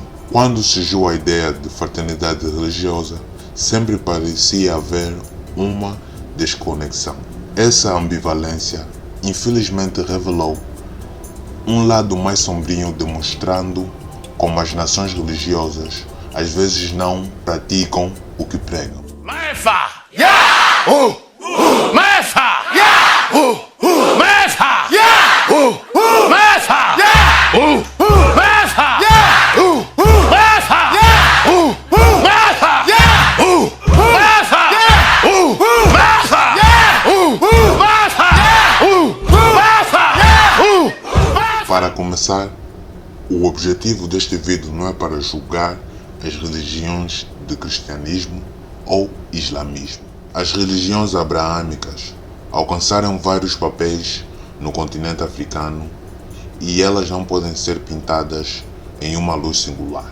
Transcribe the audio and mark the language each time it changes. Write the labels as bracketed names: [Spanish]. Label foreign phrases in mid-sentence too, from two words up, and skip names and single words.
[Portuguese] Quando surgiu a ideia de fraternidade religiosa, sempre parecia haver uma desconexão. Essa ambivalência, infelizmente, revelou um lado mais sombrio, demonstrando como as nações religiosas às vezes não praticam o que pregam. Maefa! Yeah! Maefa! Yeah! Maefa! Yeah! Maefa! Yeah! Maefa! Yeah! Maefa! Yeah! Maefa! Yeah! Maefa! Yeah! Maefa! Yeah! Maefa! Para começar, o objetivo deste vídeo não é para julgar as religiões de cristianismo ou islamismo. As religiões abraâmicas alcançaram vários papéis no continente africano e elas não podem ser pintadas em uma luz singular.